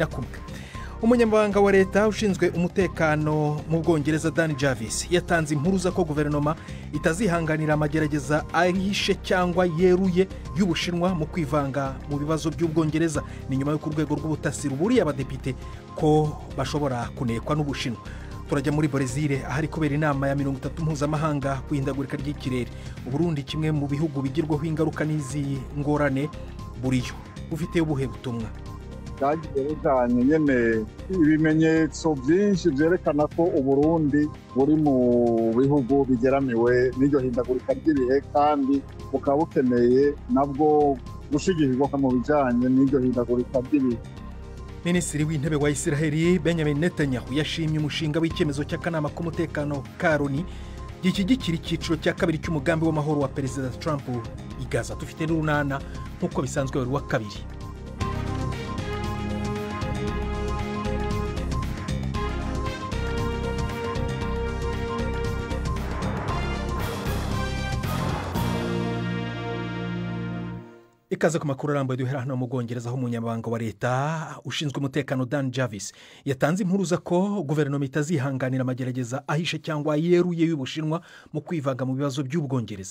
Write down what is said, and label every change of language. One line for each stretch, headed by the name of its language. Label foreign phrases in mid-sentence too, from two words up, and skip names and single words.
Kinyarwanda: Umunyamabanga wa leta ushinzwe umutekano mu Bwongereza Dan Jarvis yatanze impuruza ko guverinoma itazihanganira amagerageza ahishe cyangwa yeruye y'Ubushinwa mu kwivanga mu bibazo by'Ubwongereza. Ni nyuma yo ku rwego rw'ubutasi ruburiye abadepite ko bashobora kunekwa n'Ubushinwa. Turajya muri Brazil ahari kubera inama ya 30 mpuzamahanga ku ihindagurika ry'ikirere. Uburundi kimwe mu bihugu bigirwaho ingaruka n'izi ngorane buriyo. Ufite ubuhe butumwa?
Rundi: Cyane nyene ibimenyetso byinshi byerekana ko Uburundi buri mu bihugu bigeramiwe n'iryo hindagurika ry'ibihe, kandi bukaba bukeneye nabwo gushigikirwa mu bijanye n'iryo hindagurika ry'ibihe.
Kinyarwanda: Minisitiri w'intebe wa Israel Benjamin Netanyahu yashimye umushinga w'icyemezo cy'akanama k'umutekano ka Loni gishyigikira icyiciro cya kabiri cy'umugambi w'amahoro wa Perezida Trump i Gaza. Dufite n'urunana nk'uko bisanzwe buri wa kabiri. Ikaze ku makuru arambuye duhera hano mu Bwongereza, aho umunyamabanga wa leta ushinzwe umutekano Dan Jarvis yatanze impuruza ko guverinoma itazihanganira amagerageza ahishe cyangwa yeruye y'Ubushinwa mu kwivanga mu bibazo by'Ubwongereza.